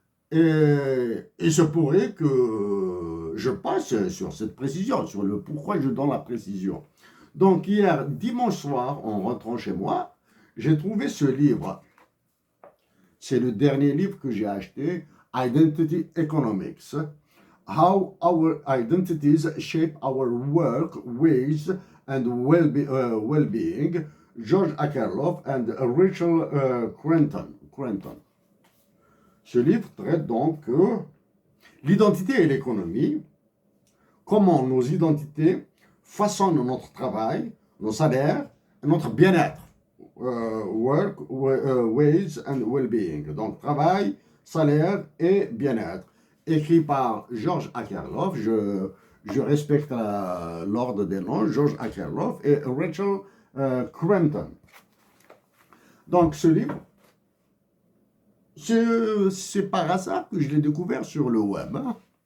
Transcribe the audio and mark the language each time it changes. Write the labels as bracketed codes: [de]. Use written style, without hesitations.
[fr] Et il se pourrait que je passe sur cette précision, sur le pourquoi je donne la précision. Donc hier, dimanche soir, en rentrant chez moi, j'ai trouvé ce livre. C'est le dernier livre que j'ai acheté, Identity Economics. [en] How our identities shape our work, ways and well-being. George Akerlof and Rachel Crenton. [fr] Ce livre traite donc l'identité et l'économie, comment nos identités façonnent notre travail, nos salaires et notre bien-être. [en] Work, ways and well-being. [fr] Donc travail, salaire et bien-être. Écrit par George Akerlof, je respecte l'ordre des noms, George Akerlof et Rachel Crenton. Donc ce livre, c'est par hasard que je l'ai découvert sur le web. Hein.